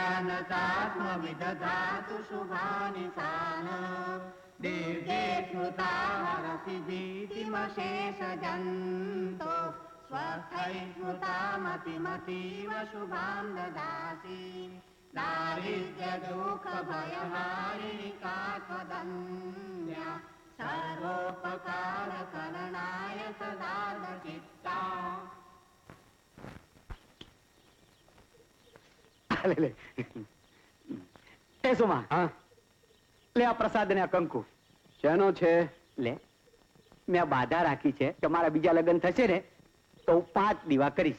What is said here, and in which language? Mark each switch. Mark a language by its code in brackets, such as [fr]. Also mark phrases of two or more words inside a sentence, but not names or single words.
[sa] नतात्मविदधातु शुभानि सान दिव्ये श्रुता हरसि भीतिमशेषजन्तो स्वस्थै श्रुतामतिमतीव शुभां ददासि दारिद्र्य दुःख भयहारिणि कात्वदन्या सर्वोपकार करणाय सदाचित्ता. [gu] લે એ સુમા, હા લે આ પ્રસાદ ને આ કંકુ. શેનો છે? લે, મેં બાધા રાખી છે કે મારા બીજા લગ્ન થશે ને તો હું 5 દીવા કરીશ.